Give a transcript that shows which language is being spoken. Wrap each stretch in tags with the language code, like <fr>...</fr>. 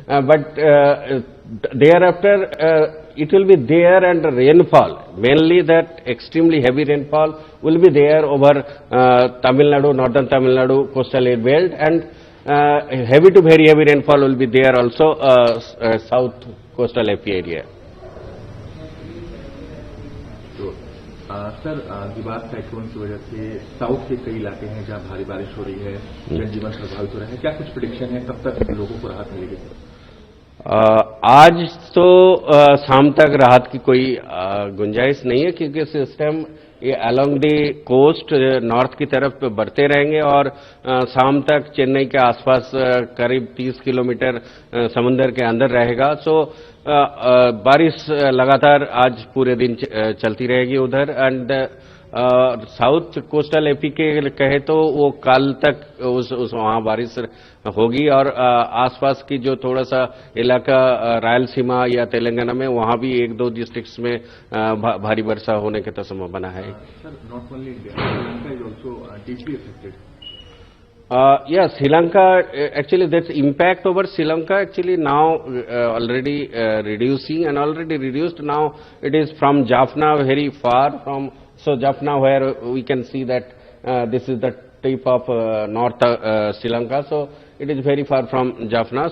<en>But thereafter, it will be there, and rainfall, mainly that extremely heavy rainfall will be there over Tamil Nadu, northern Tamil Nadu coastal air belt, and heavy to very heavy rainfall will be there also south coastal AP area.</en> <hi>तो sir दिबार cyclone की वजह से south के कई इलाके हैं जहां भारी बारिश हो रही है, जनजीवन प्रभावित हो रहा है, क्या कुछ प्रेडिक्शन है, कब तक लोगों को राहत मिलेगी? आज तो शाम तक राहत की कोई गुंजाइश नहीं है क्योंकि सिस्टम ये</hi> <en>along the coast</en> <hi>नॉर्थ की तरफ बढ़ते रहेंगे और शाम तक चेन्नई के आसपास करीब 30 किलोमीटर समुद्र के अंदर रहेगा। सो बारिश लगातार आज पूरे दिन चलती रहेगी उधर,</hi> <en>and south coastal AP</en> <hi>के कहे तो वो कल तक उस वहां बारिश होगी और आसपास की जो थोड़ा सा इलाका रायलसीमा या तेलंगाना में वहां भी एक दो डिस्ट्रिक्ट्स में भारी वर्षा होने की तो संभावना है।</hi> <en>Sir, not only India, Sri Lanka is also deeply affected. Yeah, Sri Lanka, actually that's impact over Sri Lanka actually now already reducing and already reduced. Now it is from Jaffna very far from, so Jaffna where we can see that this is the tip of North Sri Lanka, so it is very far from Jaffna.</en>